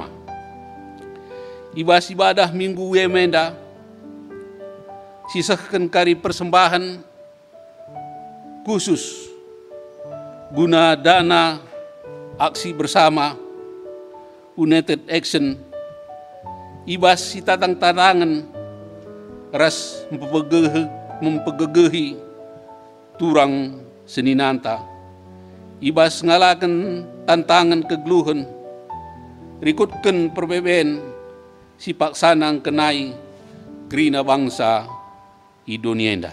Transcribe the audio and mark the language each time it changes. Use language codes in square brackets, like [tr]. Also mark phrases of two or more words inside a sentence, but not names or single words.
[btx] Ibas ibadah minggu menda sisahkan kari [id] persembahan khusus [btx] guna [id] dana aksi bersama [en] United Action [btx] ibas si tatang-tantangan ras mempegegehi turang seninanta ibas ngalakan tantangan kegluhan rikutkan perbeben si paksanang kenai kerina bangsa Indonesia.